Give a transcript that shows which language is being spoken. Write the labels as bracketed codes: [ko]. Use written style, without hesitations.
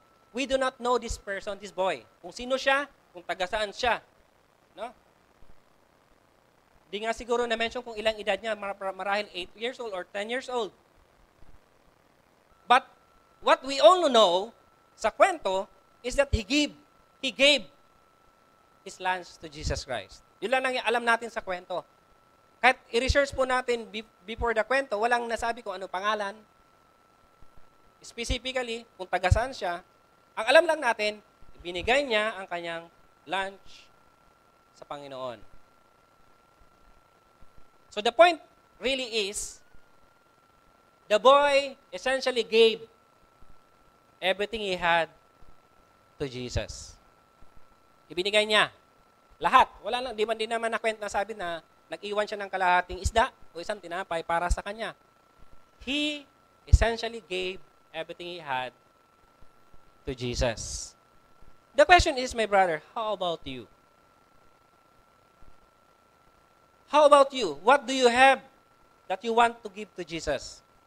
[en] We do not know this person, this boy. [tl] Kung sino siya, kung taga saan siya. No? Di nga siguro na-mention kung ilang edad niya, marahil [en] 8 years old or 10 years old. But what we all know [tl] sa kwento [en] is that he gave his lunch to Jesus Christ. [tl] Yun lang ang alam natin sa kwento. Kahit i-research po natin [en] before the [tl] kwento, walang nasabi kung ano pangalan. Specifically, kung taga saan siya. Ang alam lang natin, binigay niya ang kanyang lunch sa Panginoon. [en] So the point really is, the boy essentially gave everything he had to Jesus. [tl] Ibinigay niya. Lahat. Wala lang, di naman nakwento na sabi na nag-iwan siya ng kalahating isda o isang tinapay para sa kanya. [en] He essentially gave everything he had to Jesus. The question is, my brother, how about you? How about you? What do you have that you want to give to Jesus?